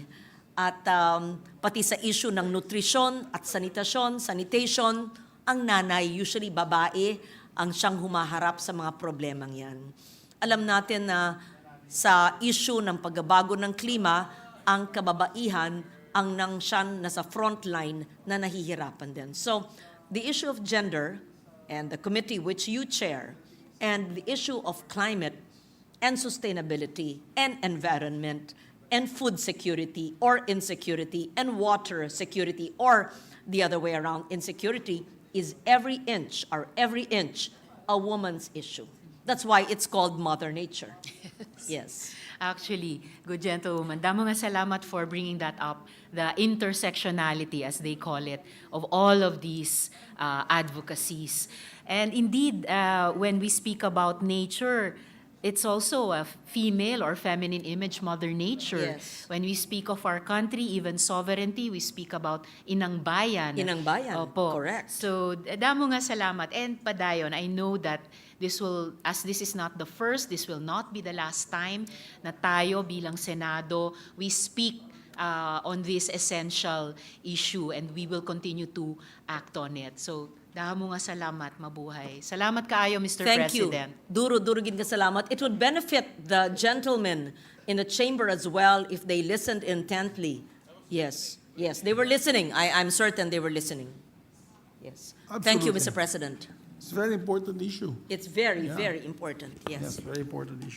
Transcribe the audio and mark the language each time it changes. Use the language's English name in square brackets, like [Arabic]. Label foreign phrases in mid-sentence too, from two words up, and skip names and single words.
[Filipino] At pati sa issue ng nutrisyon at sanitation, ang nanay, usually babae, ang siyang humaharap sa mga problemang yan. Alam natin na sa issue ng pagbabago ng klima, ang kababaihan ang nangsiyan na sa [English] front line [Filipino] na nahihirapan din. [English] So, the issue of gender and the committee which you chair and the issue of climate and sustainability and environment and food security or insecurity and water security or the other way around, insecurity is every inch a woman's issue. That's why it's called Mother Nature. Yes. Actually, good gentlewoman, [Hiligaynon] damo nga salamat [English] for bringing that up, the intersectionality, as they call it, of all of these advocacies. And indeed, when we speak about nature, it's also a female or feminine image, Mother Nature. Yes. When we speak of our country, even sovereignty, we speak about [Filipino] Inang Bayan. Inang Bayan, Opo. [English] correct. [Hiligaynon] So, damo nga salamat. [English] And padayon, I know that this will, as this is not the first, this will not be the last time [Filipino] na tayo bilang Senado, [English] we speak on this essential issue and we will continue to act on it. So, [Hiligaynon] damo nga salamat, mabuhay. [Cebuano] Salamat kaayo, [English] Mr. Thank President. you. [Hiligaynon] Duro gid nga salamat. [English] It would benefit the gentlemen in the chamber as well if they listened intently. Yes, they were listening. I'm certain they were listening. Yes. Thank you, Absolutely. Mr. President. It's a very important issue. It's very, very important. Yes, Yes. very important issue.